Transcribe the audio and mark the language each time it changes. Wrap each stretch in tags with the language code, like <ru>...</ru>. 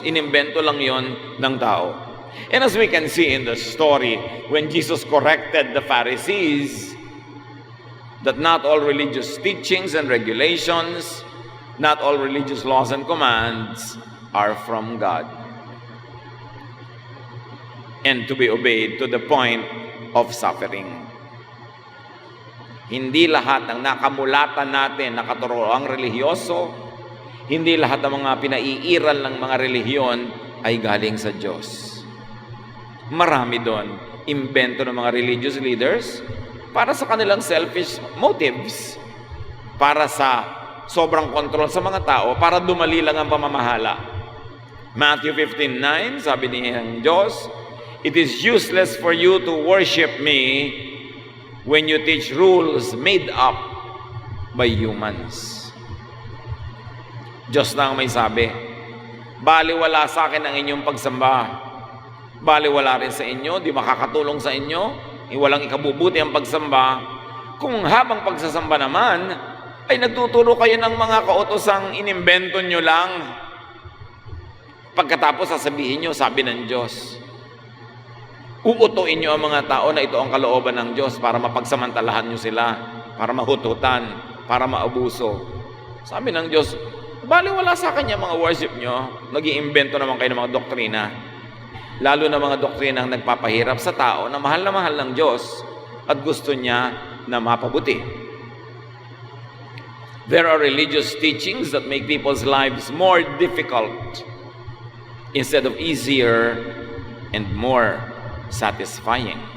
<tl>Inimbento lang yun ng tao.</tl> <en>And as we can see in the story, when Jesus corrected the Pharisees, that not all religious teachings and regulations, not all religious laws and commands are from God, and to be obeyed to the point of suffering.</en> <tl>Hindi lahat ng nakamulatan natin nakaturoang relihiyoso, hindi lahat ng mga pinaiiral ng mga relihiyon ay galing sa Diyos. Marami doon, imbento ng mga religious leaders para sa kanilang selfish motives, para sa sobrang kontrol sa mga tao, para dumali lang ang pamamahala.</tl> <en>Matthew 15:9,</en> <tl>sabi ng Diyos,</tl> <en>"It is useless for you to worship me when you teach rules made up by humans."</en> <tl>Diyos na ang may sabi, baliwala sa akin ang inyong pagsamba. Baliwala rin sa inyo, di makakatulong sa inyo, walang ikabubuti ang pagsamba. Kung habang pagsasamba naman, ay nagtuturo kayo ng mga kautosang inimbento nyo lang. Pagkatapos sasabihin nyo, sabi ng Diyos. Uutuin nyo ang mga tao na ito ang kalooban ng Diyos para mapagsamantalahan nyo sila, para mahututan, para maabuso. Sabi ng Diyos, baliwala sa kanya mga worship nyo, nag-iimbento naman kayo ng mga doktrina. Lalo na mga doktrina ang nagpapahirap sa tao na mahal ng Diyos at gusto niya na mapabuti.</tl> <en>There are religious teachings that make people's lives more difficult instead of easier and more satisfying.</en>